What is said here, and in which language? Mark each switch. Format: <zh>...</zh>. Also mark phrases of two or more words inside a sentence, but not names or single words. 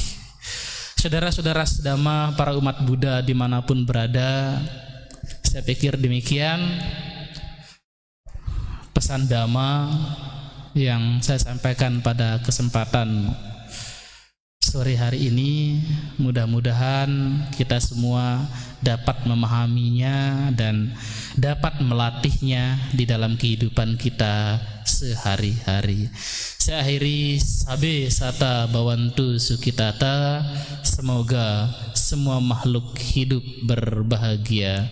<id>Saudara-saudara sedama, para umat Buddha dimanapun berada, saya pikir demikian pesan Dhamma yang saya sampaikan pada kesempatan sore hari ini. Mudah-mudahan kita semua dapat memahaminya dan dapat melatihnya di dalam kehidupan kita sehari-hari. Saya akhiri,</id> <pi>sabe sata bawantu sukitata,</pi> <id>semoga semua makhluk hidup berbahagia.</id>